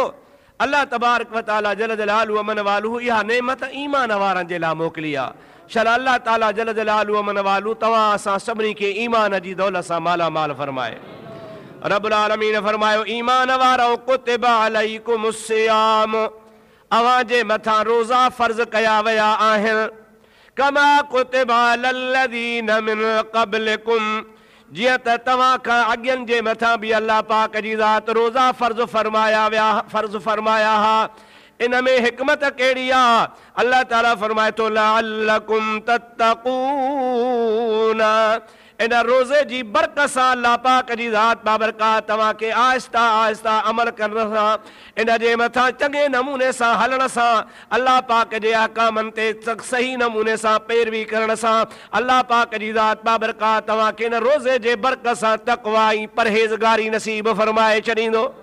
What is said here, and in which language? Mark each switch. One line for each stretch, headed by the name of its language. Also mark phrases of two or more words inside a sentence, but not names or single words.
Sindhi: अल्लाह तबारक व ताला
Arabic: جل جلاله وعم نواله
Sindhi: इहा नेमत ईमान वारनि जे लाइ मोकिली आहे। शल अल्लाह ताला
Arabic: جل جلاله وعم نواله
Sindhi: तव्हां असां सभिनी खे ईमान जी दौलत सां माला माल फरमाए। रब्बुल आलमीन फरमायो, ईमान वारो
Arabic: كتب عليكم الصيام,
Sindhi: अव्हां जे मथां रोज़ा फ़र्ज़ कया विया आहिनि।
Arabic: كما كتب على الذين من قبلكم,
Sindhi: जिया तव्हां खां अॻियनि जे मथां भी अल्लाह पाक जी ज़ात रोज़ा फ़र्ज़ फरमाया हा। इन में हिकमत कहिड़ी आहे? अल्लाह ताला फरमाए थो,
Arabic: لعلكم تتقون,
Sindhi: इन रोज़े जी बरकत सां अल्लाह पाक जी ज़ात बाबरकात तव्हां खे आहिस्ता आहिस्ता अमल करण सां, इन जे मथां चङे नमूने सां हलण सां, अल्लाह पाक जे अहकामनि ते सही नमूने सां पैरवी करण सां अल्लाह पाक जी ज़ात बाबरकात तव्हां खे इन रोज़े जे बरकत सां तक़वा ऐं परहेज़गारी नसीब फरमाए छॾींदो।